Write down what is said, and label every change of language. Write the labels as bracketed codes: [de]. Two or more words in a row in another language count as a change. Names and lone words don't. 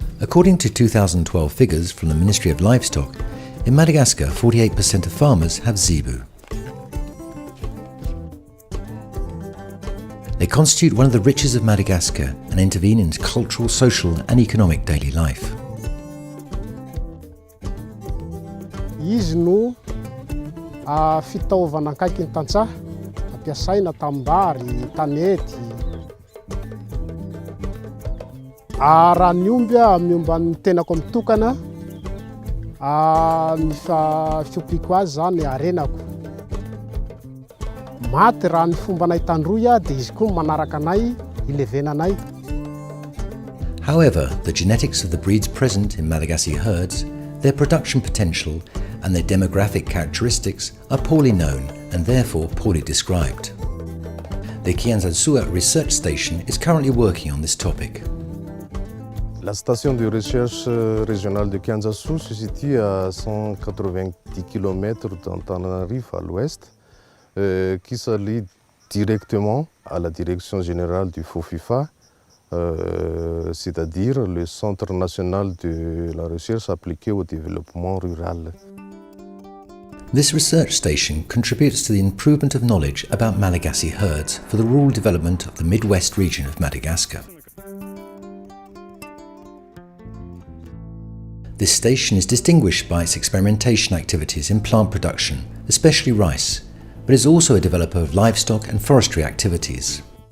[en] According to 2012 figures from the Ministry of Livestock, in Madagascar 48% of farmers have zebu. They constitute one of the riches of Madagascar and intervene in cultural, social and economic daily life. [mg] Izy no fitaovana akaiky ny tantsaha ampiasaina tambary, tanety. Raha ny omby ny tenako mitokana ny fiompiako azy zany arenako. Maty raha ny fomba anay tandroy dia izy koa manaraka anay ilevena anay. [en] However, the genetics of the breeds present in Malagasy herds, their production potential and their demographic characteristics are poorly known and therefore poorly described. The Kianzasua Research Station is currently working on this topic. [fr] La station de recherche régionale de Kianzasou se situe à 190 km d'Antananarivo à l'ouest, qui s'allie directement à la direction générale du FOFIFA, c'est-à-dire le Centre national de la recherche appliquée au développement rural. [en] This research station contributes to the improvement of knowledge about Malagasy herds for the rural development of the Midwest region of Madagascar. This station is distinguished by its experimentation activities in plant production, especially rice, but is also a developer of livestock and forestry activities.